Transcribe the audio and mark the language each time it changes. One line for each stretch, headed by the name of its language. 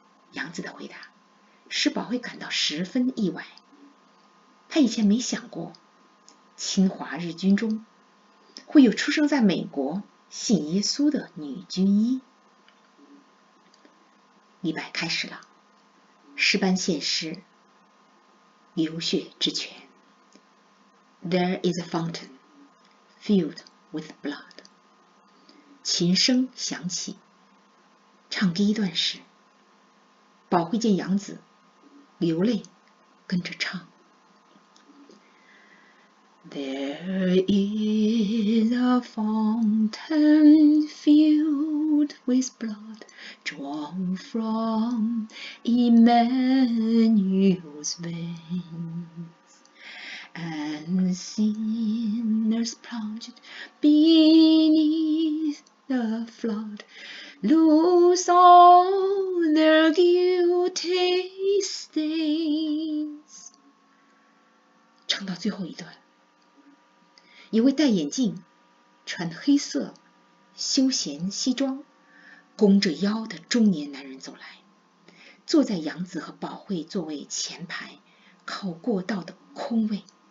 Chinese: 洋子的回答使宝慧感到十分意外，她以前没想过侵华日军中会有出生在美国信耶稣的女军医。礼拜开始了，诗班献诗，流血之泉。
English: There is a fountain filled with blood。
Chinese: 琴声响起，唱第一段时，宝慧见洋子流泪，跟着唱。
English: There is a fountain filled with blood, drawn from Emmanuel's veins, and sinners plunged beneath the flood lose all their guilty stains。
Chinese: 唱到最后一段，一位戴眼镜、穿黑色休闲西装、弓着腰的中年男人走来，坐在洋子和宝慧座位前排靠过道的空位。